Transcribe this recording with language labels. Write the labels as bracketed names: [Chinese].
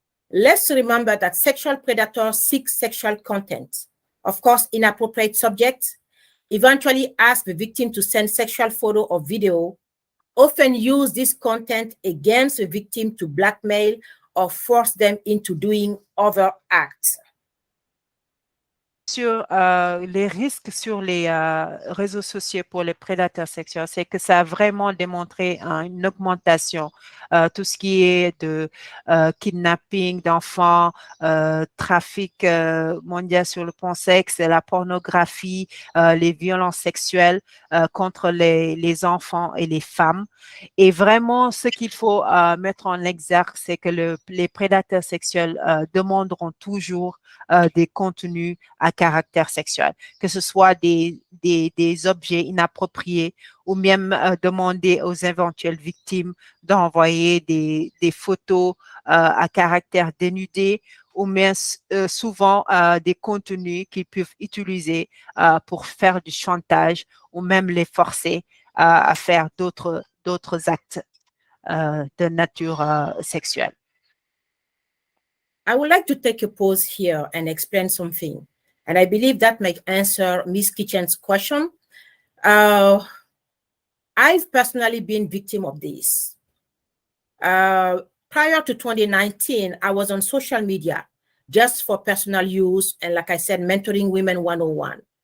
[English] Let's remember that sexual predators seek sexual content, of course, inappropriate subjects, eventually ask the victim to send sexual photo or video, often use this content against the victim to blackmail or force them into doing other acts. [French] Sur les risques sur les réseaux sociaux pour les prédateurs sexuels, c'est que ça a vraiment démontré une augmentation, tout ce qui est de kidnapping d'enfants, trafic mondial sur le plan sexe, la pornographie, les violences sexuelles contre les enfants et les femmes. Et vraiment, ce qu'il faut mettre en exergue, c'est que les prédateurs sexuels demanderont toujours des contenus à caractère sexuel, que ce soit des objets inappropriés ou même demander aux éventuelles victimes d'envoyer des photos à caractère dénudé ou même souvent des contenus qu'ils peuvent utiliser pour faire du chantage ou même les forcer à faire d'autres actes de nature sexuelle. [English] I would like to take a pause here and explain something. And I believe that might answer Ms. Kitchen's question. I've personally been victim of this. Prior to 2019, I was on social media just for personal use and, like I said, mentoring women 101.